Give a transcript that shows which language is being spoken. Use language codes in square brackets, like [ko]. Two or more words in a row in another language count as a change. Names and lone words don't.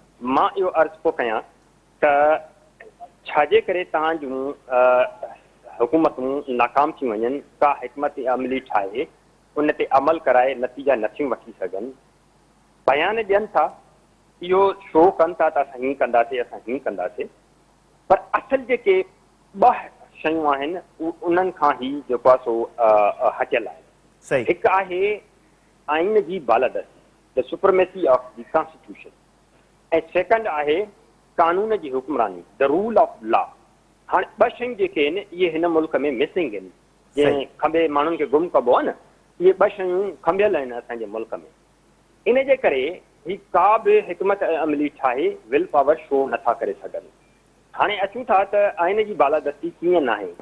[sd] मां इहो अर्ज़ु थो कयां त छाजे करे तव्हां जूं हुकूमतूं नाकाम थी वञनि, का हिकमत अमली ठाहे उन ते अमल कराए नतीजा नथियूं वठी सघनि, बयान ॾियनि था, इहो शो कनि था त असां हीअं कंदासीं, असां हीअं कंदासीं, पर असुल जेके 2 शयूं आहिनि उन्हनि खां ई जेको आहे सो हटियल आहे। हिकु आहे आइन जी बालादस्ती, [en] the supremacy of the constitution, [sd] ऐं सेकंड आहे कानून जी हुकुमरानी, [en] the rule of law. [sd] हाणे 2 शयूं जेके आहिनि इहे हिन मुल्क में मिसिंग आहिनि, जीअं खंबे माण्हुनि खे गुम कबो आहे न, इहे 2 शयूं खंबियल आहिनि असांजे मुल्क में। इन जे करे ही का बि हिकमत अमली ठाहे [en] will power [sd] शो नथा करे सघनि। हाणे अचूं था त आइन जी बालादस्ती कीअं न आहे।